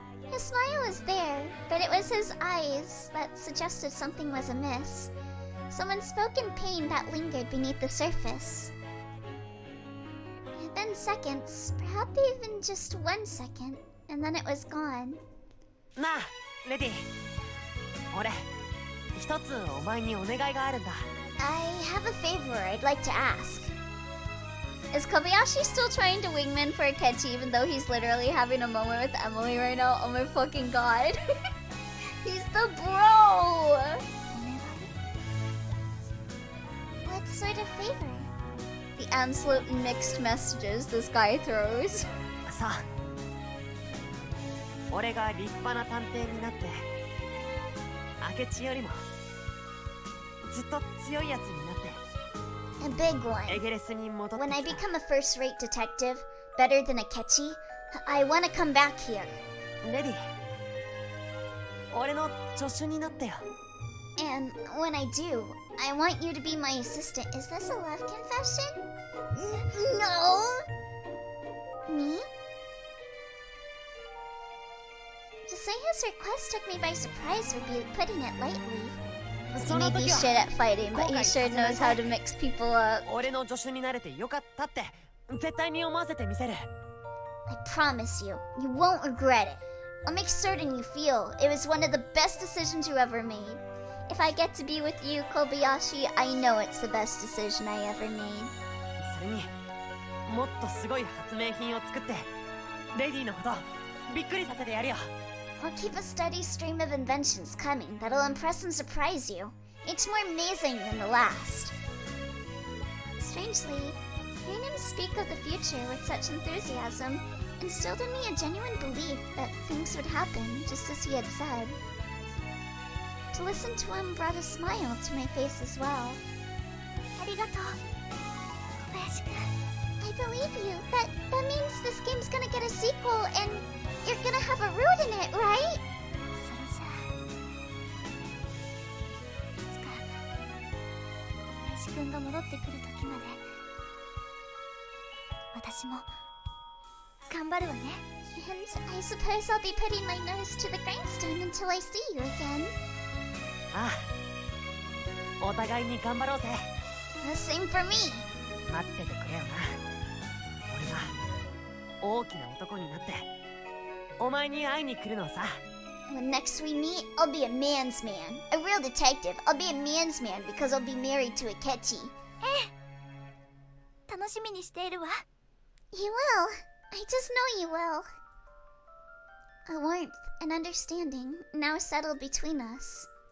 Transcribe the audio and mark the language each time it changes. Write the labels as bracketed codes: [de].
[en] His smile was there, but it was his eyes that suggested something was amiss. Some unspoken pain that lingered beneath the surface. It had been seconds, perhaps even just 1 second, and then it was gone. [ja] なあレディ俺一つお前にお願いがあるんだ [en] I have a favor I'd like to ask. Is Kobayashi still trying to wingman for Akechi even though he's literally having a moment with Emily right now? Oh my fucking god. He's the bro! [ja] お願い [en] What sort of favor? The absolute mixed messages this guy throws. [ja] さあ俺が立派な探偵になって明智よりもずっと強いやつになって [en] A big one. [ja] エゲレスに戻って [en] When I [ja] きた [en] become a first-rate detective, better than Akechi, I want to come back here. [ja] レディ俺の助手になってよ [en] And when I do, I want you to be my assistant. Is this a love confession? No! Me? To say his request took me by surprise would be putting it lightly. He [ja] その [en] may be [ja] 時 [en] shit [ja] は [en] at fighting, but he sure knows how to mix people up. [ja] 俺の助手になれてよかったって絶対に思わせてみせる [en] I promise you, you won't regret it. I'll make certain you feel it was one of the best decisions you ever made. If I get to be with you, Kobayashi, I know it's the best decision I ever made. [ja] それにもっとすごい発明品を作ってレディのことびっくりさせてやるよ [en] I'll keep a steady stream of inventions coming that'll impress and surprise you, each more amazing than the last. Strangely, hearing him speak of the future with such enthusiasm instilled in me a genuine belief that things would happen just as he had said. To listen to him brought a smile to my face as well. [ja] ありがとう小林くん [en] I believe you. That means this game's gonna get a sequel and you're gonna have a root in it, right? [ja] それじゃあいつか小林くんが戻ってくる時まで私も頑張るわね [en] And I suppose I'll be putting my nose to the grindstone until I see you again. [ja] ああ、お互いに頑張ろうぜ。 [en] The same for me. [ja] 待っててくれよな。俺が大きな男になってお前に会いに来るのさ。 [en] When next we meet, I'll be a man's man. A real detective. I'll be a man's man because I'll be married to a Akechi. [ja] 楽しみにしているわ [en] You will. I just know you will. A warmth and understanding now settled between us.